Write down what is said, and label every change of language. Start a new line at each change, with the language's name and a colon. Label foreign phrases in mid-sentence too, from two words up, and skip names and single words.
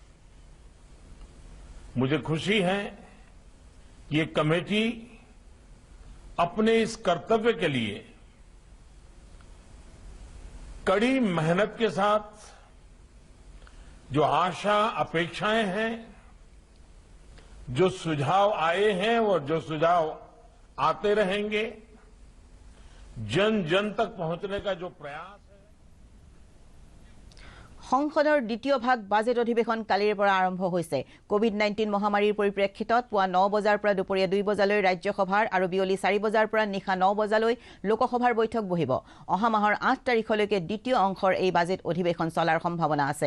Hindi: मुझे खुशी है कि ये कमेटी अपने इस कर्तव्य के लिए कड़ी मेहनत के साथ जो आशा अपेक्षाएं हैं, जो सुझाव आए हैं और जो सुझाव आते रहेंगे, जन जन तक पहुंचने का जो प्रयास है।
Assamese: সংসদৰ দ্বিতীয় ভাগ বাজেট অধিৱেশন কালিৰ পৰা আৰম্ভ হৈছে। কোভিড-19 মহামাৰীৰ পৰিপ্ৰেক্ষিতত পুৱা 9 বজাৰ পৰা দুপৰীয়া 2 বজালৈ ৰাজ্যসভাৰ আৰু বিয়লি 4 বজাৰ পৰা নিশা 9 বজালৈ লোকসভাৰ বৈঠক বহিব। অহা মাহৰ 8 তাৰিখলৈকে দ্বিতীয় অংশৰ এই বাজেট অধিৱেশন চলাৰ সম্ভাৱনা আছে।